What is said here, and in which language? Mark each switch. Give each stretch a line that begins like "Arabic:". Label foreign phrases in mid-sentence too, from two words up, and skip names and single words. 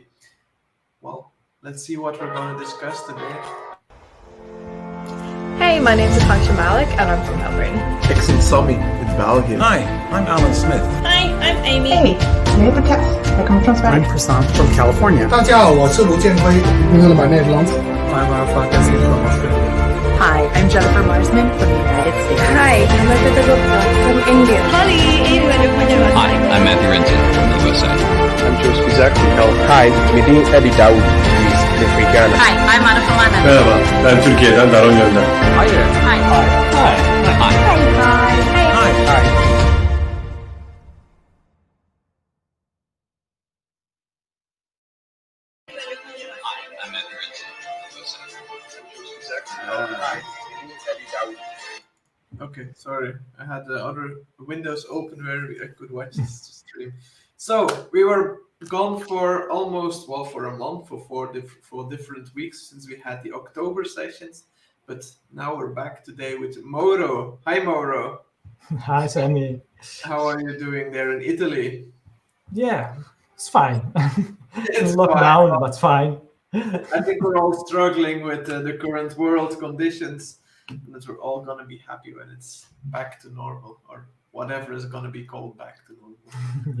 English: Well, let's see what we're going to discuss today. Hey, my name's Akansha Malik, and I'm from Melbourne. Excellent Sami, it's Val here. Hi, I'm Alan Smith. Hi, I'm Amy. Hey, I come from Spain. I'm Prasant from California.
Chinese: 大家好，我是卢建辉
English: Hello, my Nederland. I'm Fatasi from Australia. Hi, I'm Jennifer Marsman from the United States. Hi, I'm Aditya Gupta from India. Hi, I'm Matthew Renton from the USA. I'm Joseph Isaac from California. Hi, Medin Ali Daoud from Ghana. Hi, I'm Ana Famana.
Turkish: Merhaba, ben Türkiye'den Daron Yönden.
English: Hi there. Hi. Hi. Hi. Hi. Hi. Hi. Okay, sorry. I had the other windows open where I could watch this stream. So we were gone for almost, for a month, for four different weeks since we had the October sessions. But now we're back today with Mauro. Hi, Mauro. Hi, Sammy. How are you doing there in Italy? Yeah, it's fine. It's lockdown, fine. But fine. I think we're all struggling with the current world conditions, and that we're all going to be happy when it's back to normal, or whatever is going to be called back to normal.